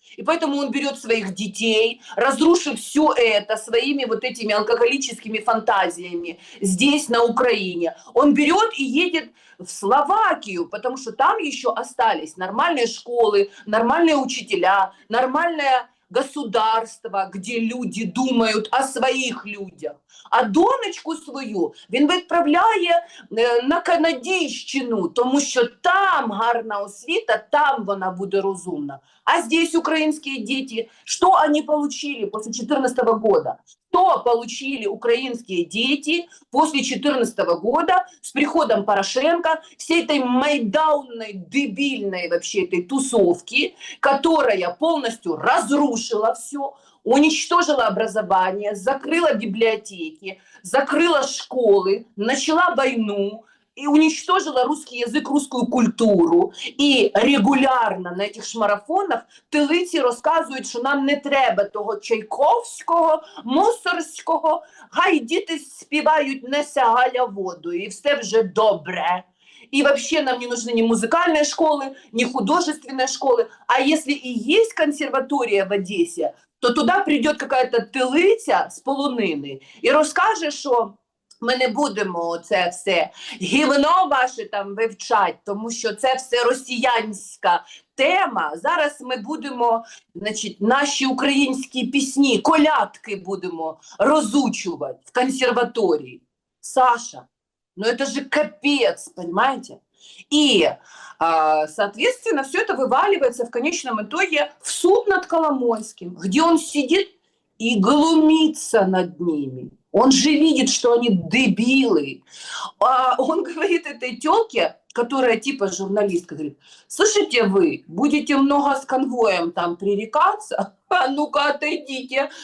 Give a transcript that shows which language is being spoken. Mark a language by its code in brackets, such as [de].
[ru] И поэтому он берет своих детей, разрушив все это своими вот этими алкоголическими фантазиями здесь, на Украине. Он берет и едет в Словакию, потому что там еще остались нормальные школы, нормальные учителя, нормальное государство, где люди [uk] думають о своїх людях. А донечку свою він відправляє на Канадійщину, тому що там гарна освіта, там вона буде розумна. [ru] А здесь украинские дети, что они получили после 2014 года? Что получили украинские дети после 2014 года с приходом Порошенко, всей этой майдаунной, дебильной вообще этой тусовки, которая полностью разрушила все, уничтожила образование, закрыла библиотеки, закрыла школы, начала войну, и уничтожила русский язык, русскую культуру. [uk] І регулярно [ru] на этих шмарафонах [uk] тилиці розказують, що нам не треба того Чайковського, Мусорського, хай діти співають «Неся Галя воду» і все вже добре. [ru] И вообще нам не нужны ни музыкальные школы, ни художественные школы. А если и есть консерватория в Одессе, то туда придет какая-то тилиця [uk] з полонини і розкаже, що ми не будемо це все гівно ваше там вивчати, тому що це все росіянська тема. Зараз ми будемо, значить, наші українські пісні, колядки будемо розучувати в консерваторії. [ru] Саша, ну это же капец, понимаете? И, соответственно, все это вываливается в конечном итоге в суд над Коломойским, где он сидит и глумится над ними. Он же видит, что они дебилы. Он говорит этой тёлке, которая типа журналистка, говорит: слушайте, вы будете много с конвоем там пререкаться, а ну-ка отойдите.